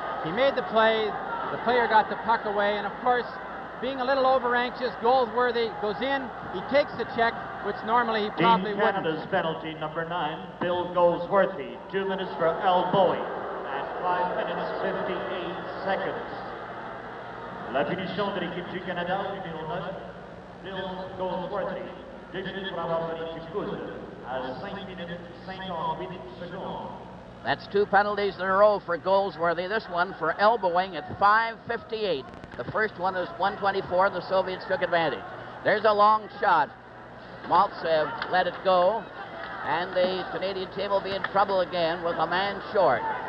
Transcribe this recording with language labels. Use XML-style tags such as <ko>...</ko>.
<en>He made the play, the player got the puck away, and of course, being a little over-anxious, Goldsworthy goes in, he takes the check, which normally he probably wouldn't. Canada's penalty, number 9, Bill Goldsworthy. 2 minutes for elbowing at 5 minutes 58 seconds.</en> <fr>La punition de l'équipe du Canada, numéro 9, Bill Goldsworthy. 2 minutes pour avoir donné du coude à 5 minutes 58 secondes.</fr> <en>That's 2 penalties in a row for Goldsworthy. This one for elbowing at 5:58. The first one is 1:24. The Soviets took advantage. There's a long shot. Maltsev let it go, and the Canadian team will be in trouble again with a man short.</en>